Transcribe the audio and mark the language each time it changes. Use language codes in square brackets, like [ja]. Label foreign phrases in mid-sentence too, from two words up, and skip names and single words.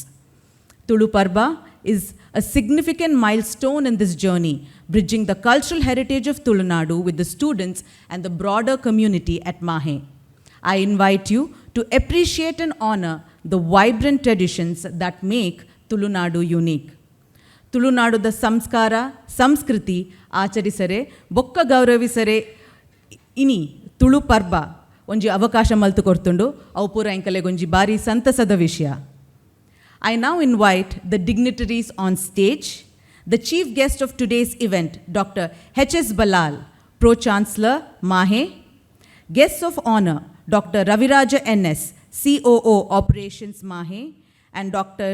[en] Tulu Parba is a significant milestone in this journey, bridging the cultural heritage of Tulu Nadu with the students and the broader community at MAHE. I invite you to appreciate and honor the vibrant traditions that make Tulu Nadu unique. [tcy] ತುಳು ನಾಡುದ ಸಂಸ್ಕಾರ, ಸಂಸ್ಕೃತಿ, ಆಚರಿಸರೆ ಬೊಕ್ಕ ಗೌರವಿಸರೆ ಇನಿ ತುಳು ಪರ್ಬ ಒಂಜಿ ಅವಕಾಶ ಮಲ್ತು ಕೊರ್ತುಂಡು ಅವು ಪೂರ ಎಂಕಲೆಗೊಂಜಿ ಬಾರಿ ಸಂತಸದ ವಿಷಯ. [en] I now invite the dignitaries on stage. The chief guest of today's event, Dr. H.S. Ballal, Pro-Chancellor, MAHE. Guests of honor, Dr. Raviraja N.S., COO Operations, MAHE, and Dr.